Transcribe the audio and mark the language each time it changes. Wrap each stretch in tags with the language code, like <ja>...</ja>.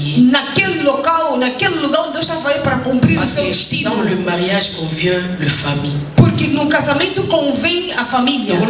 <pt>naquele local onde Deus está fazendo para cumprir o seu destino.</pt> <fr>Dans le mariage convient le famille.</fr> <pt>Porque no casamento convém a família.</pt>